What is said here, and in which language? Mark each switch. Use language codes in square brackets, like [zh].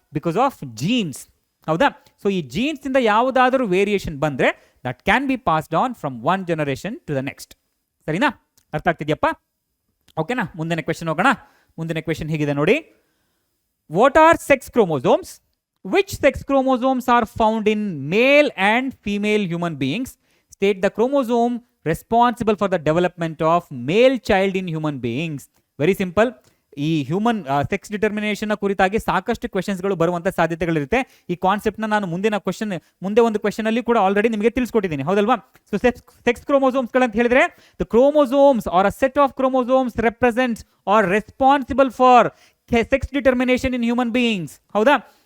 [kn] Because of jeans. ಹೌದಾ? So ಈ jeans ಇಂದ ಯಾವುದಾದರೂ ವೇರಿಯೇಷನ್ ಬಂದ್ರೆ [en] That can be passed on from one generation to the next. [kn] ಸರಿನಾ? ಅರ್ಥ ಆಗ್ತಿದ್ಯಪ್ಪ? ಓಕೆನಾ? ಮುಂದಿನ ಕ್ವೆಶ್ಚನ್ ಹೋಗೋಣ. ಮುಂದಿನ ಕ್ವೆಶ್ಚನ್ ಹೀಗಿದೆ ನೋಡಿ. [en] What are sex chromosomes Which sex chromosomes are found in male and female human beings? State the chromosome responsible for the development of male child in human beings. Very simple. [kn] ಈ human sex determination ಕುರಿತಾಗಿ ಸಾಕಷ್ಟು ಕ್ವೆಶನ್ಸ್ಗಳು ಬರುವಂತ ಸಾಧ್ಯತೆಗಳಿರುತ್ತೆ. ಈ ಕಾನ್ಸೆಪ್ಟ್ನ ನಾನು ಮುಂದೆ ಒಂದು question ಅಲ್ಲಿ ಕೂಡ ಆಲ್ರೆಡಿ ನಿಮಗೆ ತಿಳಿಸ್ಕೊಟ್ಟಿದ್ದೀನಿ, ಹೌದಲ್ವಾ? ಸೊ ಸೆಕ್ಸ್ ಕ್ರೋಮೋಸೋಮ್ಸ್ಗಳಂತ ಹೇಳಿದ್ರೆ [en] The chromosomes are a set of chromosomes represents are responsible for sex determination in human beings. [kn] ಹೌದಾ?